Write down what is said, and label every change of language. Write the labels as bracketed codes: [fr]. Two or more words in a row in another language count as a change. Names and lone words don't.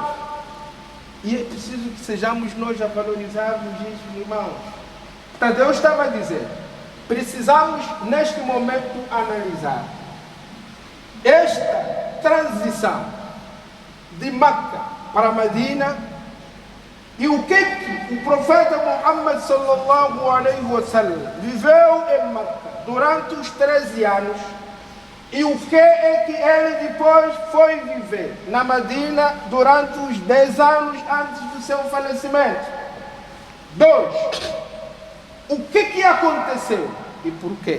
[pt] E é preciso que sejamos nós a valorizarmos isso, irmãos. Portanto, Deus estava a dizer, precisamos neste momento analisar esta transição de Meca para Madina. E o que o profeta Muhammad [ar] صلى الله عليه وسلم [pt] viveu em Meca durante os 13 anos, e o que é que ele depois foi viver na Madina durante os 10 anos antes do seu falecimento. 2. O que aconteceu e por quê?